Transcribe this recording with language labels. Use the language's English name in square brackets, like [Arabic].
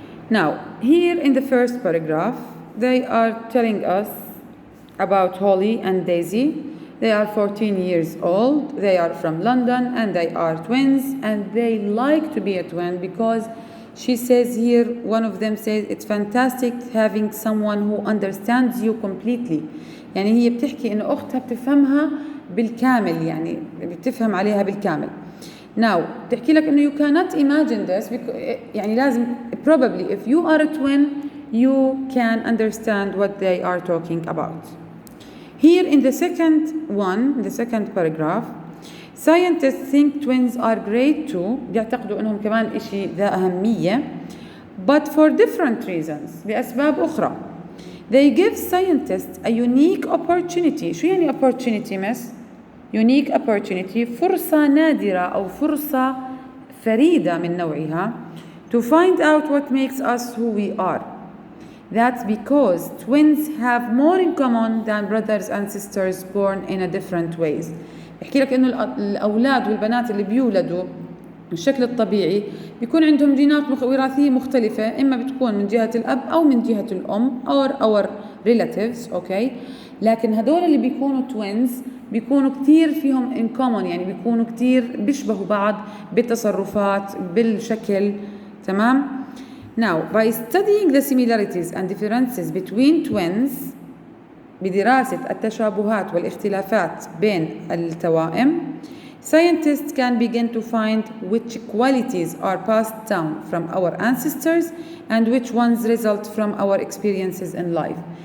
[English] Now, here in the first paragraph, they are telling us about Holly and Daisy. They are 14 years old, they are from London, and they are twins, and they like to be a twin because she says here, one of them says, it's fantastic having someone who understands you completely. [Arabic] يعني هي بتحكي إنه أختها بتفهمها بالكامل، يعني بتفهم عليها بالكامل. [English] Now, [Arabic] بتحكي لك إنه [English] you cannot imagine this, [Arabic] يعني لازم [English] probably if you are a twin, you can understand what they are talking about. Here in the second one, the second paragraph, scientists think twins are great too. [Arabic] بيعتقدوا إنهم كمان إشي ذا أهمية, [English] but for different reasons, [Arabic] بأسباب أخرى. [English] They give scientists a unique opportunity. [Arabic] شو يعني [English] opportunity, miss? Unique opportunity, [Arabic] فرصة نادرة أو فرصة فريدة من نوعها [English] to find out what makes us who we are. That's because twins have more in common than brothers and sisters born in a different ways. [Arabic] بحكي لك إنه الأولاد والبنات اللي بيولدوا بالشكل الطبيعي بيكون عندهم جينات وراثية مختلفة، إما بتكون من جهة الأب أو من جهة الأم [English] or our relatives, [Arabic] okay? لكن هدول اللي بيكونوا twins بيكونوا كتير فيهم in common، يعني بيكونوا كتير بيشبهوا بعض بالتصرفات بالشكل، تمام؟ [English] Now, by studying the similarities and differences between twins, [Arabic] بدراسة التشابهات والاختلافات بين التوائم, [English] scientists can begin to find which qualities are passed down from our ancestors and which ones result from our experiences in life.